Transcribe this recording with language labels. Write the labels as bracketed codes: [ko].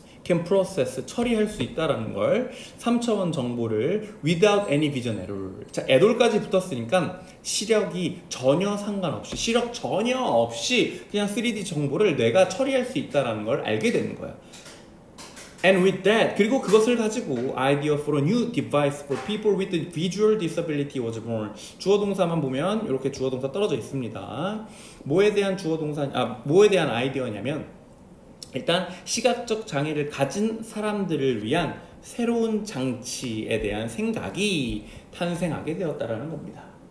[en] can process [ko] 처리할 수 있다라는 걸 3차원 정보를 [en] without any vision error. [ko] 자, error까지 붙었으니까 시력이 전혀 상관없이 시력 전혀 없이 그냥 3D 정보를 뇌가 처리할 수 있다라는 걸 알게 되는 거야. [en] And with that, [ko] 그리고 그것을 가지고 [en] idea for a new device for people with a visual disability was born. [ko] 주어 동사만 보면 이렇게 주어 동사 떨어져 있습니다. 뭐에 대한 뭐에 대한 아이디어냐면 일단 시각적 장애를 가진 사람들을 위한 새로운 장치에 대한 생각이 탄생하게 되었다라는 겁니다.